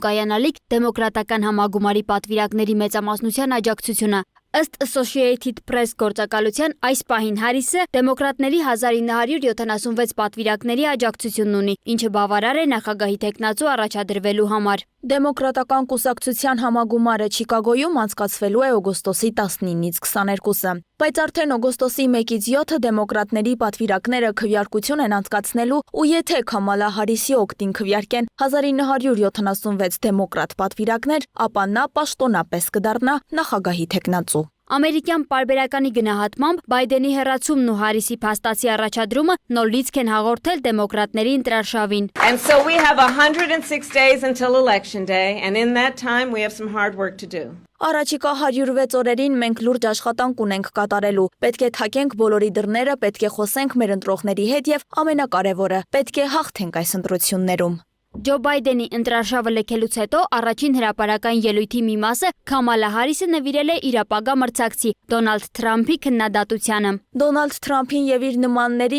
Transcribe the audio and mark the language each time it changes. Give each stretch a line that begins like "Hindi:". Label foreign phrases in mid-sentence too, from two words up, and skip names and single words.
Armenian: կայանալիք դեմոկրատական համագումարի պատվիրակների մեծամասնության աջակցությունը։ Ըստ Associated Press գործակալության այս պահին Հարիսը դեմոկրատների 1976 պատվիրակների աջակցությունն ունի, ինչը բավարար է նախագահի թեկնածու առաջադրվելու համար։ Դեմոկրատական կուսակցության համագումարը Չիկագոյում անցկացվելու է օգոստոսի 19-ից 22-ը, բայց արդեն օգոստոսի 1-ից 7-ը դեմոկրատների պատվիրակները քվեարկություն են անցկացնելու ու եթե Քամալա Հարիսի օգտին քվեարկեն 1976 դեմոկրատ պատվիրակներ, ապա նա պաշտոնապես կդառնա նախագահի թեկնածու։ Ամերիկյան պարբերականի գնահատմամբ Բայդենի հեռացումն ու Հարիսի փաստացի առաջադրումը նոր լիցք են հաղորդել դեմոկրատների ընտրարշավին։
English: And so we have 106 days until election day and in that time we have some hard work to do.
Armenian: Առաջիկա 106 օրերին մենք լուրջ աշխատանք ունենք կատարելու։ Պետք է թակենք բոլորի դռները, պետք է խոսենք մեր ընտրողների հետ եւ ամենակարևորը, պետք է հաղթենք այս ընտրություններում։ Ջո Բայդենի ընտրարշավը լքելուց հետո առաջին հրապարակային ելույթի մի մասը Քամալա Հարիսը նվիրել է իր ապագա մրցակցի Դոնալդ Թրամփի քննադատությանը։ Դոնալդ Թրամփին եւ իր նմաններին